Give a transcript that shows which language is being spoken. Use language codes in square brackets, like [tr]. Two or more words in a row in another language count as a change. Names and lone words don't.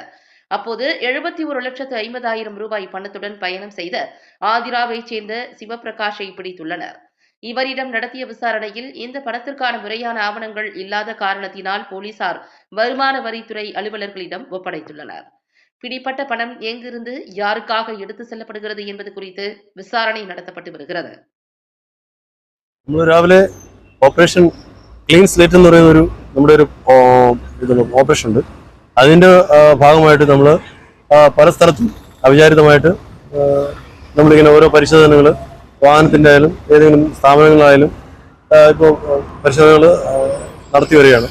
[ta] அப்போது 71,50,000 ரூபாய் பணத்துடன் பயணம் செய்த ஆந்திராவைச் சேர்ந்த சிவபிரகாஷை பிடித்துள்ளனர். இவரிடம் நடத்திய விசாரணையில் இந்த பணத்திற்கான முறையான ஆவணங்கள் இல்லாத காரணத்தினால் போலீசார் வருமான வரித்துறை அலுவலர்களிடம் ஒப்படைத்துள்ளனர். பிடிப்பட்ட பணம் எங்கிருந்து யாருக்காக எடுத்து செல்லப்படுகிறது என்பது குறித்து விசாரணை நடத்தப்பட்டு வருகிறது. [ml] രാവിലെ ഓപ്പറേഷൻ ക്ലീൻ സ്ലേറ്റ് എന്ന് പറയുന്ന നമ്മുടെ ഒരു ഓപ്പറേഷൻ ഉണ്ട്. അതിൻ്റെ ഭാഗമായിട്ട് നമ്മൾ പല സ്ഥലത്തും അവിചാരിതമായിട്ട് നമ്മളിങ്ങനെ ഓരോ പരിശോധനകൾ വാഹനത്തിൻ്റെ ആയാലും ഏതെങ്കിലും സ്ഥാപനങ്ങളായാലും ഇപ്പോൾ പരിശോധനകൾ നടത്തി വരികയാണ്.